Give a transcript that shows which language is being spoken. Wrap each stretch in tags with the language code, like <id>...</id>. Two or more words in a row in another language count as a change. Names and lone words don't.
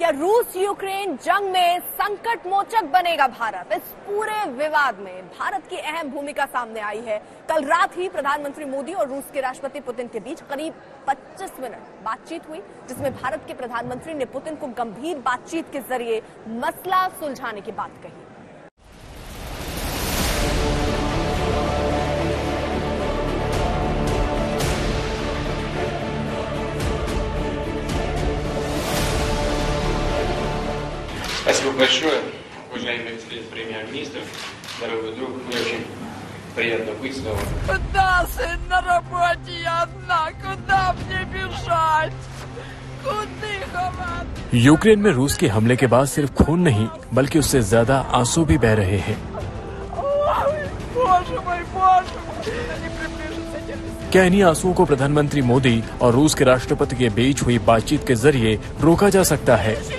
<hi>क्या रूस यूक्रेन जंग में संकट मोचक बनेगा भारत? इस पूरे विवाद में भारत की अहम भूमिका सामने आई है। कल रात ही प्रधानमंत्री मोदी और रूस के राष्ट्रपति पुतिन के बीच करीब 25 मिनट बातचीत हुई, जिसमें भारत के प्रधानमंत्री ने पुतिन को गंभीर बातचीत के जरिए मसला सुलझाने की बात कही।</hi> <ru>Спасибо большое, уважаемый премьер-министр, дорогой друг, мне очень приятно быть снова. Куда, сын, на работе я одна? Куда мне бежать? Куда ховать?</ru> <hi>यूक्रेन में रूस के हमले के बाद सिर्फ खून नहीं, बल्कि उससे ज्यादा आंसू भी बह रहे हैं। क्या इन्हीं आंसुओं को प्रधानमंत्री मोदी और रूस के राष्ट्रपति के बीच हुई बातचीत के जरिए रोका जा सकता है?</hi>